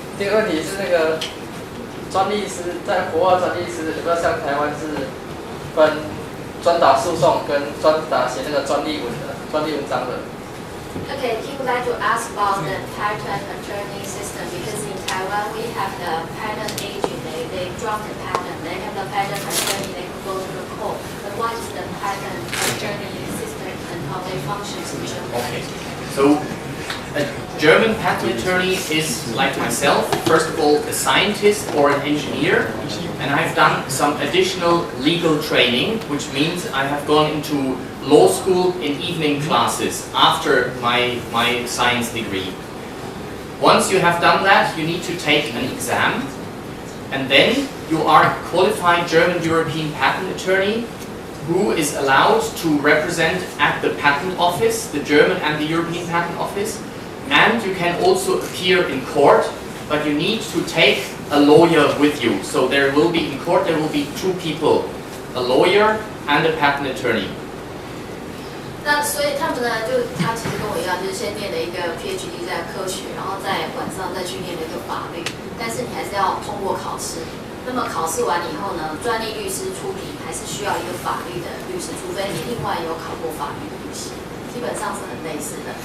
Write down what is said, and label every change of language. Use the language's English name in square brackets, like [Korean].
[Chinese] 第一个问题是那个专利师在国外专利师，有没有像台湾是分专打诉讼跟专打写那个专利文章的？ [English] Okay, he would like to ask about the patent attorney system because in Taiwan we have the patent agent, they draft the patent, they have the patent attorney, they can go to the court. But what is the patent attorney system and how they function in Germany? Okay, so a German patent attorney is like myself, first of all a scientist or an engineer, and I've done some additional legal training, which means I have gone into law school in evening classes after my science degree. Once you have done that, you need to take an exam, and then you are a qualified German European patent attorney who is allowed to represent at the patent office, the German and the European patent office, and you can also appear in court, but you need to take a lawyer with you. So there will be in court, there will be 2 people, a lawyer and a patent attorney. [Chinese] 那所以他们呢，他其实跟我一样，就是先念了一个 PhD 在科学，然后在晚上再去念了一个法律，但是你还是要通过考试。那么考试完以后呢，专利律师出庭还是需要一个法律的律师，除非你另外有考过法律的律师，基本上是很类似的。